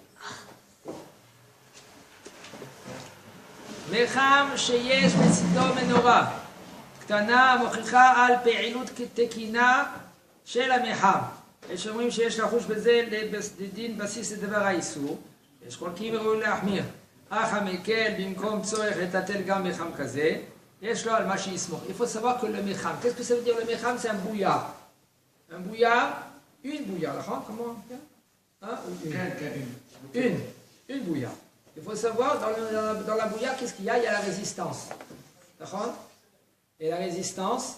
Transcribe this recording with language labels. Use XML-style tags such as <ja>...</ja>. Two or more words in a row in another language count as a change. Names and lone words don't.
<he>מחם שיש בצדו מנורה קטנה מוכיחה על פעילות תקינה של המחם. יש אומרים שיש לחוש בזה לדין בסיס לדבר האיסור, יש חולקים וראוי להחמיר. אך המקל במקום צורך לטלטל גם מחם כזה, יש לו על מה שיסמוך.</he> <fr>Il faut savoir que le מחם, qu'est-ce que ça veut dire le מחם? C'est un bouillard. Un bouillard, une bouillard, comment? Hein? Une bouillard. Il faut savoir, dans la bouillarde, qu'est-ce qu'il y a? Il y a la résistance. D'accord? Et la résistance.</fr>